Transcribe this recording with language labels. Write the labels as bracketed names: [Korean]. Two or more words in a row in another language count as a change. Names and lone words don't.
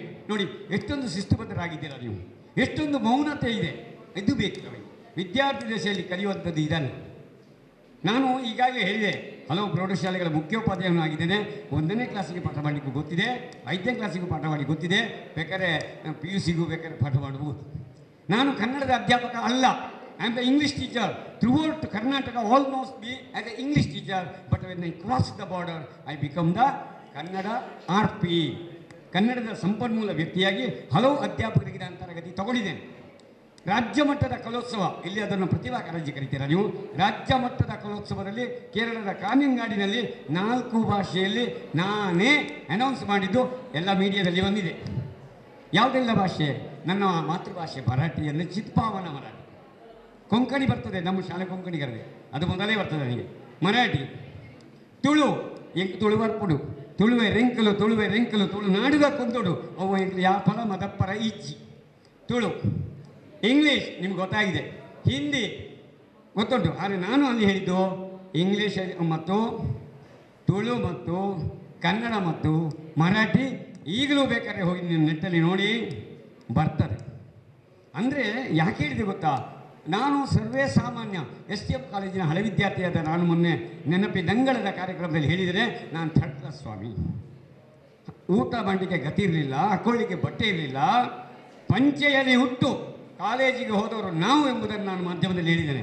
[Kannada] ನೋಡಿ ಎಷ್ಟೊಂದು ಶಿಸ್ತುಬದ್ಧರಾಗಿದ್ದೀರಾ ನೀವು, ಎಷ್ಟೊಂದು ಮೌನತೆ ಇದೆ, ಇದು ಬೇಕು ನಮಗೆ. ವಿದ್ಯಾರ್ಥಿ ದಶೆಯಲ್ಲಿ ಕಲಿಯುವಂಥದ್ದು ಇದನ್ನು ನಾನು ಈಗಾಗಲೇ ಹೇಳಿದೆ, ಹಲವು ಪ್ರೌಢಶಾಲೆಗಳ ಮುಖ್ಯೋಪಾಧ್ಯಾಯನಾಗಿದ್ದೇನೆ. 1ನೇ ಕ್ಲಾಸಿಗೆ ಪಾಠ ಮಾಡಲಿಕ್ಕೂ ಗೊತ್ತಿದೆ, 5ನೇ ಕ್ಲಾಸಿಗೂ ಪಾಠ ಮಾಡಿ ಗೊತ್ತಿದೆ, ಬೇಕಾದ್ರೆ PUCಗೂ ಬೇಕಾದ್ರೆ ಪಾಠ ಮಾಡ್ಬೋದು. ನಾನು ಕನ್ನಡದ ಅಧ್ಯಾಪಕ ಅಲ್ಲ. [English] I am the English teacher. Throughout Karnataka almost be as an English teacher, but when I cross the border, I become the Kannada RP. [Kannada] ಕನ್ನಡದ ಸಂಪನ್ಮೂಲ ವ್ಯಕ್ತಿಯಾಗಿ ಹಲವು ಅಧ್ಯಾಪಕರಿಗೆ ನಾನು ತರಗತಿ ತಗೊಂಡಿದ್ದೇನೆ. ರಾಜ್ಯ ಮಟ್ಟದ ಕಲೋತ್ಸವ, ಇಲ್ಲಿ ಅದನ್ನು ಪ್ರತಿಭಾ ಕಾರಂಜಿ ಕರಿತೀರಾ ನೀವು. ರಾಜ್ಯ ಮಟ್ಟದ ಕಲೋತ್ಸವದಲ್ಲಿ ಕೇರಳದ ಕಾಮಿಂಗಾಡಿನಲ್ಲಿ 4 ಭಾಷೆಯಲ್ಲಿ ನಾನೇ ಅನೌನ್ಸ್ ಮಾಡಿದ್ದು ಎಲ್ಲ ಮೀಡಿಯಾದಲ್ಲಿ ಬಂದಿದೆ. ಯಾವುದೆಲ್ಲ ಭಾಷೆ? ನನ್ನ ಮಾತೃಭಾಷೆ ಮರಾಠಿಯಲ್ಲಿ ಚಿತ್ಪಾವನ ಮರಾಠಿ, ಕೊಂಕಣಿ ಬರ್ತದೆ, ನಮ್ಮ ಶಾಲೆ ಕೊಂಕಣಿಗರದೆ, ಅದು ಮೊದಲೇ ಬರ್ತದೆ ನನಗೆ. ಮರಾಠಿ, [Tulu] ತುಳು, ಎಂಕ್ ತುಳು ಬರ್ಪುಡು, ತುಳುವೆ ರೆಂಕಲು ತುಳು ನಾಡುಗ ಕೊಂದೋಡು ಅವು ಎಂಕ್ಲು ಯಾಪಲ ಮದಪ್ಪರ ಇಜ್ಜಿ ತುಳು. [Kannada] ಇಂಗ್ಲೀಷ್ ನಿಮ್ಗೆ ಗೊತ್ತಾಗಿದೆ, ಹಿಂದಿ ಗೊತ್ತುಂಟು. ಆದರೆ ನಾನು ಅಲ್ಲಿ ಹೇಳಿದ್ದು ಇಂಗ್ಲೀಷ್ ಮತ್ತು ತುಳು ಮತ್ತು ಕನ್ನಡ ಮತ್ತು ಮರಾಠಿ. ಈಗಲೂ ಬೇಕಾದ್ರೆ ಹೋಗಿ ನೀವು ನೆಟ್ಟಲ್ಲಿ ನೋಡಿ ಬರ್ತದೆ. ಅಂದರೆ ಯಾಕೆ ಹೇಳಿದೆ ಗೊತ್ತಾ, ನಾನು ಸರ್ವೇ ಸಾಮಾನ್ಯ STM ಕಾಲೇಜಿನ ಹಳೆ ವಿದ್ಯಾರ್ಥಿಯಾದ ನಾನು ಮೊನ್ನೆ ನೆನಪಿನಂಗಳದ ಕಾರ್ಯಕ್ರಮದಲ್ಲಿ ಹೇಳಿದರೆ, ನಾನು [English] third class [Kannada] ಸ್ವಾಮಿ, ಊಟ ಮಾಡಲಿಕ್ಕೆ ಗತಿ ಇರಲಿಲ್ಲ, ಹಾಕೊಳ್ಳಿಕ್ಕೆ ಬಟ್ಟೆ ಇರಲಿಲ್ಲ, ಪಂಚೆಯಲ್ಲಿ ಹುಟ್ಟು ಕಾಲೇಜಿಗೆ ಹೋದವರು ನಾವು ಎಂಬುದನ್ನು ನಾನು ಮಾಧ್ಯಮದಲ್ಲಿ ಹೇಳಿದ್ದೇನೆ.